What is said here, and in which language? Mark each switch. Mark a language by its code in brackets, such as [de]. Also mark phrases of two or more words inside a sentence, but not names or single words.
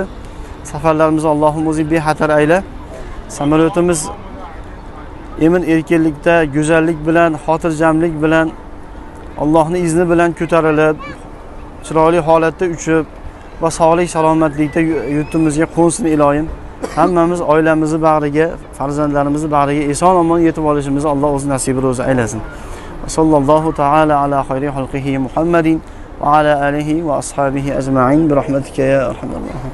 [uz] Safarlarimizni Allohim o'zi bexatar ayla. Samolyotimiz emin erkinlikda, go'zallik bilan, xotirjamlik bilan, Allohning izni bilan ko'tarilib, chiroyli holatda uchib va sog'lik salomatlikda yurtimizga qo'nsin ilohim. Hammamiz oilamizni bag'riga, farzandlarimizni bag'riga eson-omon yetib olishimizni Alloh o'zi nasibini o'zi aylasin. [ar] صلى الله تعالى على خير خلقه محمد وعلى آله وأصحابه أجمعين برحمتك يا أرحم الراحمين.